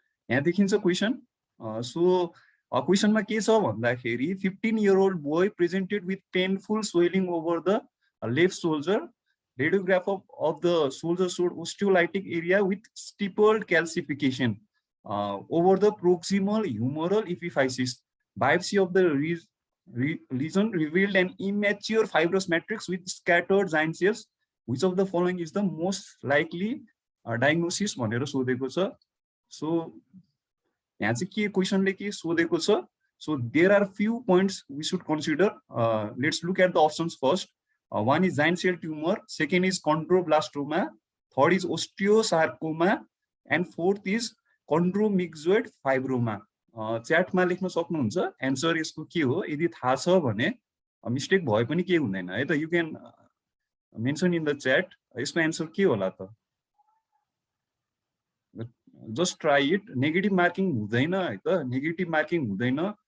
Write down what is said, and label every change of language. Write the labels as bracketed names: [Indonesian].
[Nepali] यहाँ देखिन्छ question so क्वेशनमा के छ भन्दाखेरि [English] 15-year-old boy presented with painful swelling over the left shoulder radiograph of the shoulder showed osteolytic area with stippled calcification over the proximal humeral epiphysis. Biopsy of the lesion revealed an immature fibrous matrix with scattered giant cells. Which of the following is the most likely diagnosis [Nepali] भनेर सोधेको छ so यहाँ चाहिँ के क्वेशनले के सोधेको छ so there are [English] few points we should consider. Let's look at the options first. One is giant cell tumor, second is chondroblastoma, third is osteosarcoma, and fourth is chondromyxoid fibroma. [Nepali] च्याटमा लेख्न सक्नुहुन्छ answer यसको के हो। यदि थाहा छ भने mistake भए पनि केही हुँदैन है त। You can mention in the chat यसको एन्सर के होला त। Just try it. Negative marking हुँदैन है त, नेगेटिभ मार्किङ हुँदैन।